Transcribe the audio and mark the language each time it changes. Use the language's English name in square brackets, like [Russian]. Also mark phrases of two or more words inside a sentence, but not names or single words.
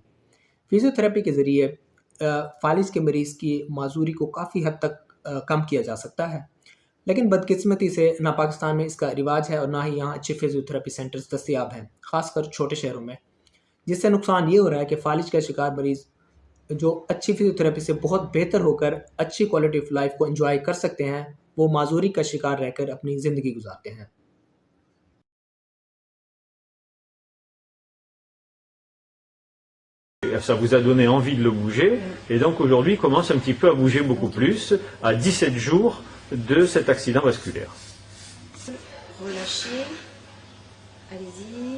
[Urdu] فزیوتھراپی کے ذریعے فالج کے مریض کی معذوری کو کافی حد تک کم کیا جا سکتا ہے، لیکن بدقسمتی سے نہ پاکستان میں اس کا رواج ہے اور نہ ہی یہاں اچھے فزیوتھراپی سینٹرز دستیاب ہیں، خاص کر چھوٹے شہروں میں. جس سے نقصان یہ ہو رہا ہے کہ فالج کا شکار مریض جو اچھی فزیوتھراپی سے بہت بہتر ہو کر اچھی [English] quality of life [Urdu] کو انجوائے کر سکتے ہیں، وہ معذوری کا شکار رہ کر اپنی زندگی گزارتے ہیں. [French] Ça vous a donné envie de le bouger, et donc aujourd'hui il commence un petit peu à bouger beaucoup plus, à 17 jours de cet accident vasculaire. Relâchez, allez-y.